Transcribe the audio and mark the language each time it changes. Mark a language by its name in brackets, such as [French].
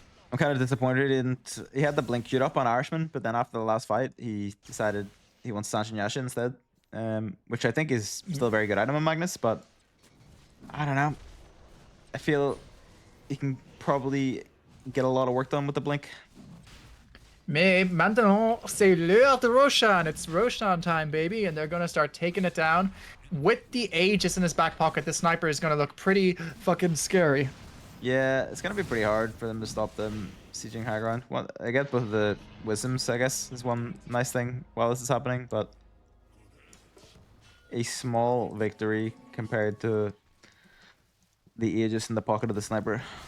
[English] I'm kind of disappointed he had the blink queued up on Irishman, but then after the last fight, he decided he wants Sanshin Yasha instead. Which I think is still a very good item on Magnus, but I don't know. I feel he can probably get a lot of work done with the blink. [French] Mais maintenant, c'est l'heure de Roshan. [English] It's Roshan time, baby. And they're going to start taking it down. With the Aegis in his back pocket, the sniper is going to look pretty fucking scary. Yeah, it's gonna be pretty hard for them to stop them sieging high ground. Well, I get both of the wisdoms, I guess, is one nice thing while this is happening, but a small victory compared to the Aegis in the pocket of the sniper.